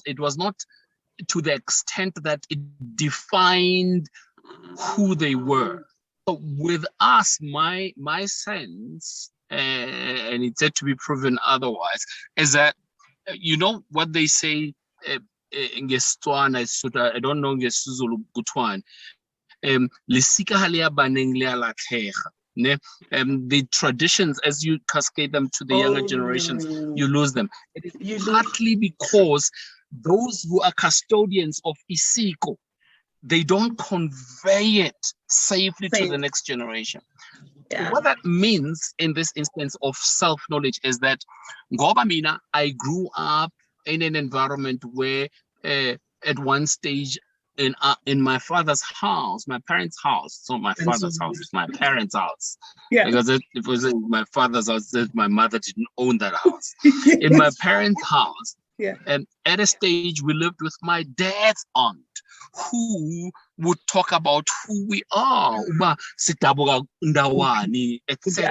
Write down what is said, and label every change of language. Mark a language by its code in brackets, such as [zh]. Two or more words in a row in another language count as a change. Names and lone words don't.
[en] It was not to the extent that it defined who they were. But with us, my sense, and it's yet to be proven otherwise, is that, you know what they say in Setswana, I don't know [zu] ngesizulu kuthiwani, [tn] lisika ha le ya baneng le ya latlhega. [en] The traditions, as you cascade them to the younger generations, you lose them. It is partly because those who are custodians of isiko, they don't convey it safely to the next generation. So what that means in this instance of self-knowledge is that [zu] ngoba mina, [en] I grew up in an environment where at one stage in my father's house, my parents' house, it's not my father's house, it's my parents' house. Because it was in my father's house, my mother didn't own that house. In my parents' house, and at a stage we lived with my dad's aunt, who would talk about who we are, etc.